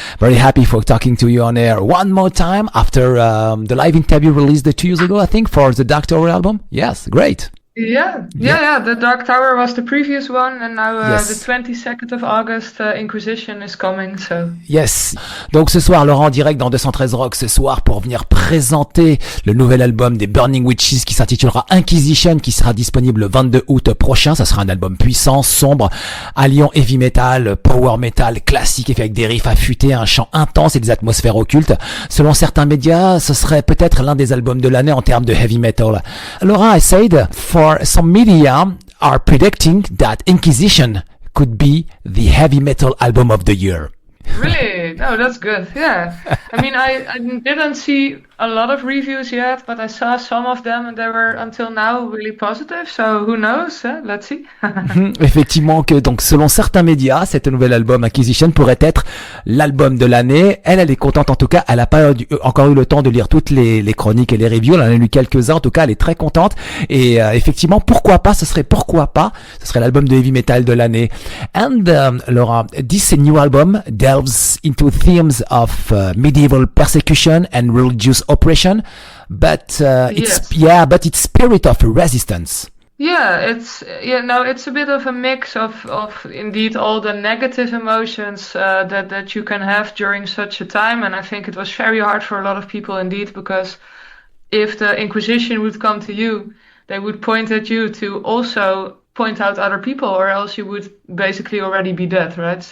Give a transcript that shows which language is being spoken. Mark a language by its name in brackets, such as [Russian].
[English] Very happy for talking to you on air one more time after the live interview released 2 years ago, I think, for the Dark Tower album. Yes, great. Yeah. The Dark Tower was the previous one, and now the 22nd of August, Inquisition is coming. So. Yes. [French] Donc ce soir, Laurent en direct dans 213 Rock ce soir pour venir présenter le nouvel album des Burning Witches qui s'intitulera Inquisition, qui sera disponible le 22 août prochain. Ça sera un album puissant, sombre, alliant heavy metal, power metal, classique, avec des riffs affûtés, un chant intense et des atmosphères occultes. Selon certains médias, ce serait peut-être l'un des albums de l'année en termes de heavy metal. [English] Laurent, I said, for some media are predicting that Inquisition could be the heavy metal album of the year. Really? No, that's good. Yeah. I mean, I didn't see a lot of reviews yet, but I saw some of them and they were until now really positive. So who knows? Let's see. [French] Effectivement que donc selon certains médias, cet nouvel album Inquisition pourrait être l'album de l'année. Elle est contente en tout cas. Elle n'a pas encore eu le temps de lire toutes les chroniques et les reviews. Elle en a lu quelques-uns. En tout cas, elle est très contente. Et effectivement, pourquoi pas? Ce serait l'album de heavy metal de l'année. [English] And Laura, this new album delves into themes of medieval persecution and religious oppression, but it's spirit of resistance. It's a bit of a mix of indeed all the negative emotions that you can have during such a time, and I think it was very hard for a lot of people indeed, because if the Inquisition would come to you, they would point at you to also point out other people, or else you would basically already be dead, right?